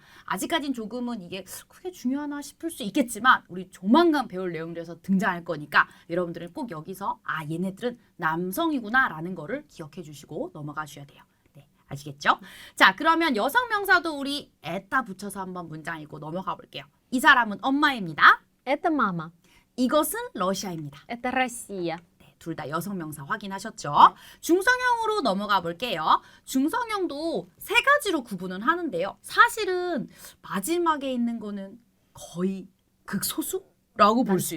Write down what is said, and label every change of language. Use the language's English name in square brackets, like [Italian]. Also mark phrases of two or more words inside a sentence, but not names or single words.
[Korean] 아직까진 조금은 이게 크게 중요하나 싶을 수 있겠지만 우리 조만간 배울 내용들에서 등장할 거니까 여러분들은 꼭 여기서 얘네들은 남성이구나 라는 거를 기억해 주시고 넘어가 주셔야 돼요. 네, 아시겠죠? 자, 그러면 여성 명사도 우리 에따 붙여서 한번 문장 읽고 넘어가 볼게요. 이 사람은 엄마입니다. [Russian] Это мама. [Korean] 이것은 러시아입니다. [Russian] Это Россия. [Korean] 네, 둘 다 여성 명사 확인하셨죠? 중성형으로 넘어가 볼게요. 중성형도 세 가지로 구분은 하는데요. 사실은 마지막에 있는 거는 거의 극소수라고 볼 수